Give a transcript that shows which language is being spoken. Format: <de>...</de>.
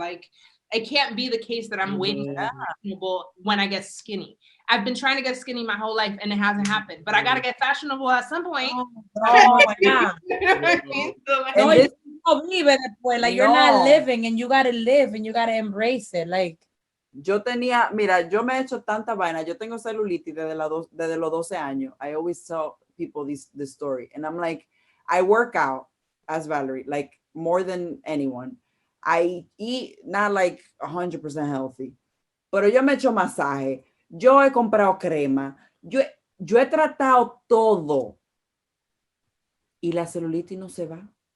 <en>Like, it can't be the case that I'm waiting to be fashionable when I get skinny. I've been trying to get skinny my whole life and it hasn't happened, but I got to get fashionable at some point. Oh, yeah. You know what I mean? So, like, No, you don't believe at that point. Like you're not living, and you gotta live and you gotta embrace it. Like</en> <es>yo me he hecho tanta vaina. Yo tengo celulitis desde los 12 años.</es> <en>I always tell people this story, and I'm like, I work out as Valerie, like more than anyone. I eat not like 100% healthy,</en> <es>pero yo me echo masaje, yo he comprado crema, yo he tratado todo y la celulitis no se va.</es>